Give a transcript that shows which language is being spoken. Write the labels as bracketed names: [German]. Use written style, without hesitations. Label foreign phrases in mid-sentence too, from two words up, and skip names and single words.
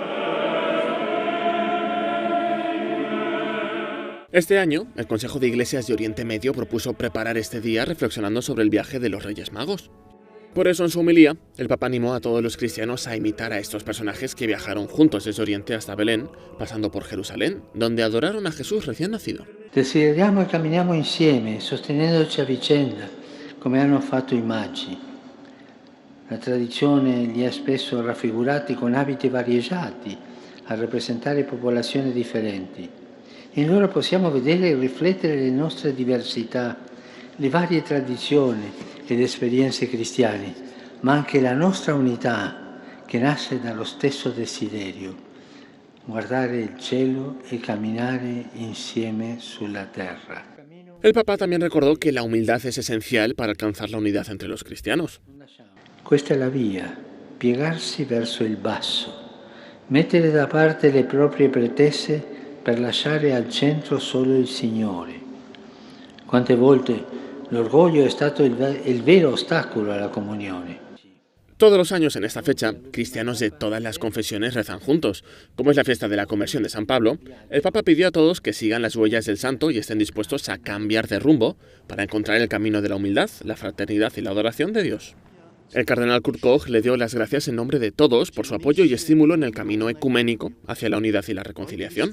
[Spanish] Este año, el Consejo de Iglesias de Oriente Medio propuso preparar este día reflexionando sobre el viaje de los Reyes Magos. Por eso, en su homilía, el Papa animó a todos los cristianos a imitar a estos personajes que viajaron juntos desde Oriente hasta Belén, pasando por Jerusalén, donde adoraron a Jesús recién nacido. [Italian] Desideriamo e camminiamo insieme, sostenendoci a vicenda, come hanno fatto i magi. La tradizione li ha spesso raffigurati con abiti variegati, a rappresentare popolazioni differenti. In loro possiamo vedere e riflettere le nostre diversità, le varie tradizioni ed esperienze cristiane, ma anche la nostra unità che nasce dallo stesso desiderio, guardare il cielo e camminare insieme sulla terra. [Spanish] El Papa también recordó que la humildad es esencial para alcanzar la unidad entre los cristianos. [Italian] Questa è la via, piegarsi verso il basso, mettere da parte le proprie pretese per lasciare al centro solo il Signore. Quante volte l'orgoglio è stato il vero ostacolo alla comunione. [Spanish] Todos los años en esta fecha, cristianos de todas las confesiones rezan juntos. Como es la fiesta de la conversión de San Pablo, el Papa pidió a todos que sigan las huellas del santo y estén dispuestos a cambiar de rumbo para encontrar el camino de la humildad, la fraternidad y la adoración de Dios. El cardenal Kurt Koch le dio las gracias en nombre de todos por su apoyo y estímulo en el camino ecuménico hacia la unidad y la reconciliación.